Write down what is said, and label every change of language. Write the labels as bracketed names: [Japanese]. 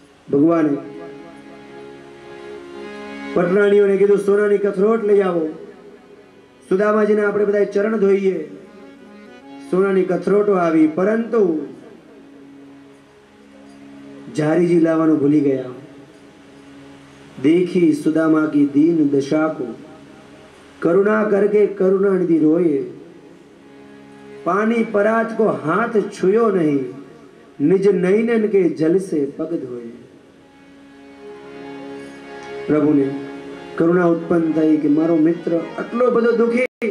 [Gujarati] ભગવાને પટરાણીઓને કીધું સોનાની કથરોટ લઈ આવો. સુદામાજીને આપણે બધા ચરણ ધોઈએ. સોનાની કથરોટો આવી પરંતુ જારીજી લાવવાનું ભૂલી ગયા. [Hindi] देखी सुदामा की दीन दशा को, करुणा करके करुणा निधि रोए. पानी परात को हाथ छुयो नहीं, निज नैनन के जल से पग धोए. [Gujarati] प्रभु ने करुणा उत्पन्न થઈ કે મારો મિત્ર આટલો બધો દુખી.